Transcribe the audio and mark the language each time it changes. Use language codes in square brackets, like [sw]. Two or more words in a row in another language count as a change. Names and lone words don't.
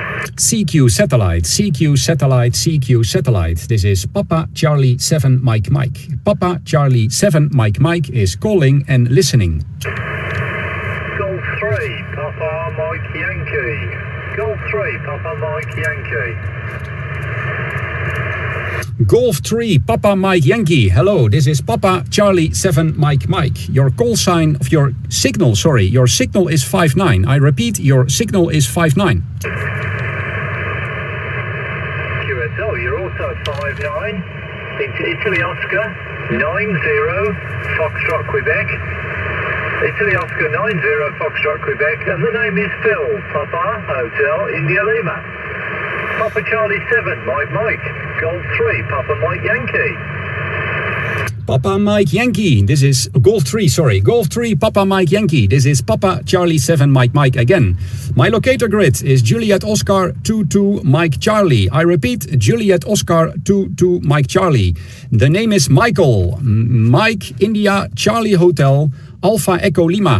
[en] CQ satellite, CQ satellite, CQ satellite. This is Papa Charlie 7 Mike Mike. Papa Charlie 7 Mike Mike is calling and listening. Golf 3, Papa Mike Yankee. Golf 3, Papa Mike Yankee. Golf 3, Papa Mike Yankee. Hello, this is Papa Charlie 7 Mike Mike. Your call sign of your signal, sorry, your signal is 59. I repeat, your signal is 59. QSO, you're also 59. Into Italy Oscar 90 Foxtrot Quebec. Italy Oscar 90 Foxtrot Quebec, and the name is Phil, Papa Hotel India Lima. Papa Charlie 7 Mike Mike. Golf 3 Papa Mike Yankee. Papa Mike Yankee, this is Golf 3, sorry, Golf 3 Papa Mike Yankee. This is Papa Charlie 7 Mike Mike again. My locator grid is Juliet Oscar 22 Mike Charlie. I repeat, Juliet Oscar 22 Mike Charlie. The name is Michael. Mike India Charlie Hotel Alpha Echo Lima.